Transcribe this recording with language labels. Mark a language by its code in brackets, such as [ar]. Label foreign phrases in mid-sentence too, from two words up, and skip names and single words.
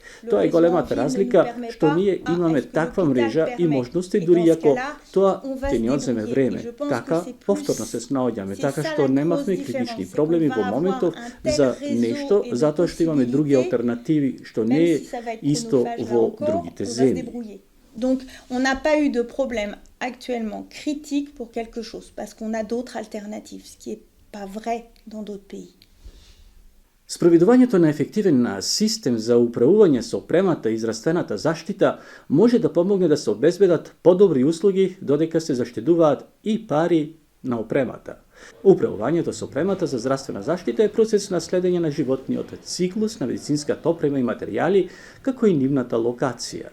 [mk] Тоа е големата разлика што ние имаме таква мрежа и можности дури ако тоа ќе ни одземе време. Така повторно се снаоѓаме, така што немавме критични проблеми во моментов за нешто затоа што имаме други алтернативи што не е исто во другите земји. [fr] Donc, on n'a pas eu de problème actuellement critique pour quelque chose, parce qu'on a d'autres alternatives, ce qui n'est pas vrai dans d'autres pays. [mk] Спроведувањето на ефективен систем за управување со опремата и израстената заштита може да помогне да се обезбедат подобри услуги, додека се заштедуваат и пари на опремата. Управувањето со опремата за здравствена заштита е процес на следење на животниот циклус на медицинската опрема и материјали, како и нивната локација.